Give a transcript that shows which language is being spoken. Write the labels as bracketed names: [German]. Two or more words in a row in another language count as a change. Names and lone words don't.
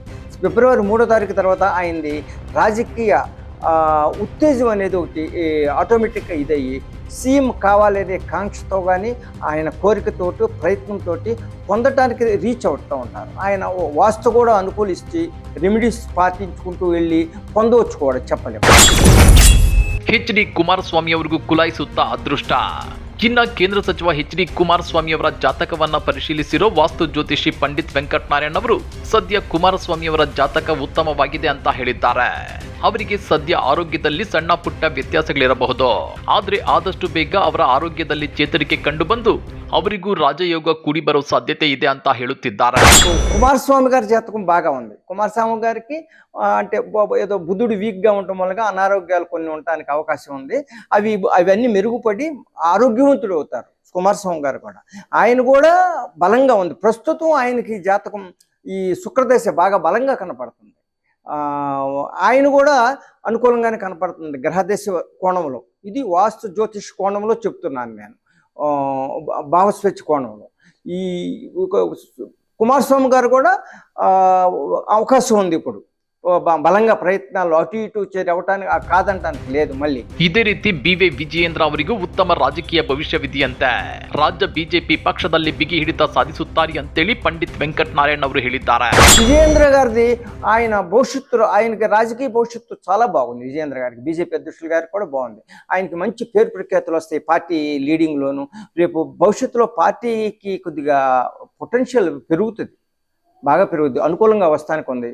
[Telugu] ఫిబ్రవరి 3వ తారీఖు తర్వాత ఆయనది రాజకీయ ఉత్తేజం అనేది ఒకటి ఆటోమేటిక్గా ఇదయ్యి సీఎం కావాలనే కాంక్షతో కానీ ఆయన కోరికతోటి ప్రయత్నంతో పొందటానికి రీచ్ అవుతూ ఉంటారు. ఆయన వాస్తు కూడా అనుకూలిస్తే రెమెడీస్ పాటించుకుంటూ వెళ్ళి పొందవచ్చు కూడా చెప్పలేము. [Kannada] HD ಕುಮಾರಸ್ವಾಮಿ ಅವರಿಗೂ ಕುಲಾಯಿಸುತ್ತಾ ಅದೃಷ್ಟ. ಇನ್ನ ಕೇಂದ್ರ ಸಚಿವ HD ಕುಮಾರಸ್ವಾಮಿ ಅವರ ಜಾತಕವನ್ನ ಪರಿಶೀಲಿಸಿರೋ ವಾಸ್ತು ಜ್ಯೋತಿಷಿ పండిత్ వెంకట్ ನಾರಾಯಣ್ ಅವರು ಸದ್ಯ ಕುಮಾರಸ್ವಾಮಿ ಅವರ ಜಾತಕ ಉತ್ತಮವಾಗಿದೆ ಅಂತ ಹೇಳಿದ್ದಾರೆ. ಅವರಿಗೆ ಸದ್ಯ ಆರೋಗ್ಯದಲ್ಲಿ ಸಣ್ಣ ಪುಟ್ಟ ವ್ಯತ್ಯಾಸಗಳಿರಬಹುದು, ಆದ್ರೆ ಆದಷ್ಟು ಬೇಗ ಅವರ ಆರೋಗ್ಯದಲ್ಲಿ ಚೇತರಿಕೆ ಕಂಡು ಬಂದು ಅವರಿಗೂ ರಾಜಯೋಗ ಕೂಡಿ ಬರೋ ಸಾಧ್ಯತೆ ಇದೆ ಅಂತ ಹೇಳುತ್ತಿದ್ದಾರೆ. [Telugu] కుమారస్వామి గారి జాతకం బాగా ఉంది. కుమారస్వామి గారికి అంటే ఏదో బుధుడు వీక్గా ఉండటం వల్ల అనారోగ్యాలు కొన్ని ఉండటానికి అవకాశం ఉంది. అవన్నీ మెరుగుపడి ఆరోగ్యవంతుడు అవుతారు కుమారస్వామి గారు కూడా. ఆయన కూడా బలంగా ఉంది. ప్రస్తుతం ఆయనకి జాతకం ఈ శుక్రదశ బాగా బలంగా కనపడుతుంది. ఆయన కూడా అనుకూలంగానే కనపడుతుంది గ్రహదశ కోణంలో. ఇది వాస్తు జ్యోతిష్ కోణంలో చెప్తున్నాను నేను, భావస్వేచ్ఛ కోణంలో. ఈ కుమారస్వామి గారు కూడా అవకాశం ఉంది. ఇప్పుడు బలంగా ప్రయత్నాలు అటు ఇటు చేరవటానికి కాదంటానికి లేదు. మళ్ళీ [Kannada] ಇದೇ ರೀತಿ BY ವಿಜಯೇಂದ್ರ ಅವರಿಗೂ ಉತ್ತಮ ರಾಜಕೀಯ ಭವಿಷ್ಯವಿದೆಯಂತೆ. ರಾಜ್ಯ ಬಿಜೆಪಿ ಪಕ್ಷದಲ್ಲಿ ಬಿಗಿ ಹಿಡಿತ ಸಾಧಿಸುತ್ತಾರೆ ಅಂತೇಳಿ పండిత్ వెంకట్ నారాయణ్ ಅವರು ಹೇಳಿದ್ದಾರೆ. [Telugu] విజయేంద్ర గారిది ఆయన భవిష్యత్తు, ఆయనకి రాజకీయ భవిష్యత్తు చాలా బాగుంది. విజయేంద్ర గారికి, బీజేపీ అధ్యక్షులు గారికి కూడా బాగుంది. ఆయనకి మంచి పేరు ప్రఖ్యాతులు వస్తాయి పార్టీ లీడింగ్లోను. రేపు భవిష్యత్తులో పార్టీకి కొద్దిగా పొటెన్షియల్ పెరుగుతుంది, బాగా పెరుగుతుంది, అనుకూలంగా వస్తానికి ఉంది.